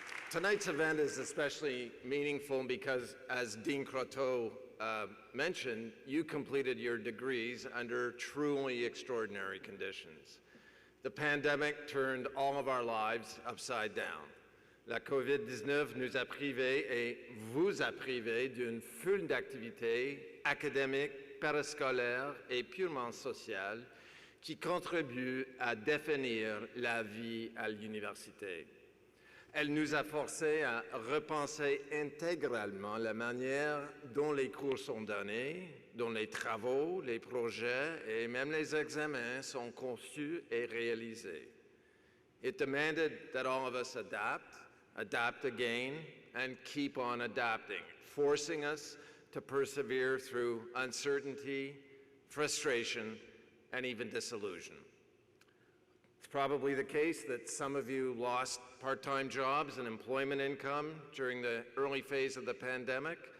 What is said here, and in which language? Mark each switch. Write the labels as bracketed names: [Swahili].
[English] Tonight's event is especially meaningful because, as Dean Croteau mentioned, you completed your degrees under truly extraordinary conditions. The pandemic turned all of our lives upside down. [French] La COVID-19 nous a privés et vous a privés d'une foule d'activités académiques, parascolaires et purement sociales qui contribuent à définir la vie à l'université. Elle nous a forcés à repenser intégralement la manière dont les cours sont donnés, dont les travaux, les projets et même les examens sont conçus et réalisés. [English] It demanded that all of us adapt again, and keep on adapting, forcing us to persevere through uncertainty, frustration, and even disillusion. It's probably the case that some of you lost part-time jobs and employment income during the early phase of the pandemic.